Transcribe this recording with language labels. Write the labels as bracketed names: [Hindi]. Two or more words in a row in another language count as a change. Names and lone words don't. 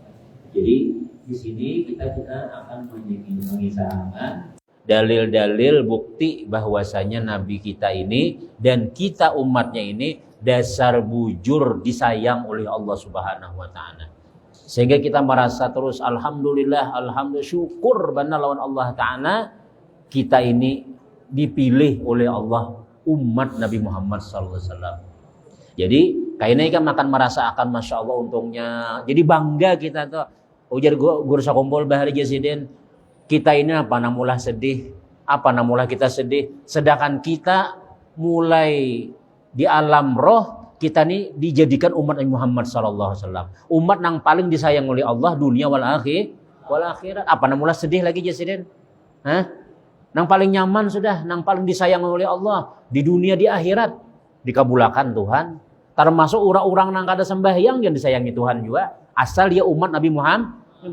[Banjar] Jadi di sini kita akan mengisahkan dalil-dalil bukti bahwasanya Nabi kita ini dan kita umatnya ini dasar bujur disayang oleh [Arabic] الله سبحانه وتعالى. [Banjar] Sehingga kita merasa terus alhamdulillah, alhamdulillah, syukur benar lawan [Arabic] الله تعالى [Banjar] kita ini dipilih oleh Allah umat Nabi Muhammad SAW. Jadi kayaknya kan makan merasa akan [Arabic] ما شاء الله [Banjar] untungnya. Jadi bangga kita tuh. Ujar guru sakumpul bahari jasiden kita ini apa namulah sedih, apa namulah kita sedih, sedangkan kita mulai di alam roh kita ini dijadikan umat Nabi Muhammad [Arabic] صلى الله عليه وسلم, [Banjar] umat yang paling disayang oleh Allah dunia wal akhirat. Apa namulah sedih lagi jasiden? Nang paling nyaman sudah, nang paling disayang oleh Allah di dunia di akhirat dikabulakan Tuhan. Termasuk orang-orang nang kada sembahyang yang disayangi Tuhan juga, asal dia umat Nabi Muhammad.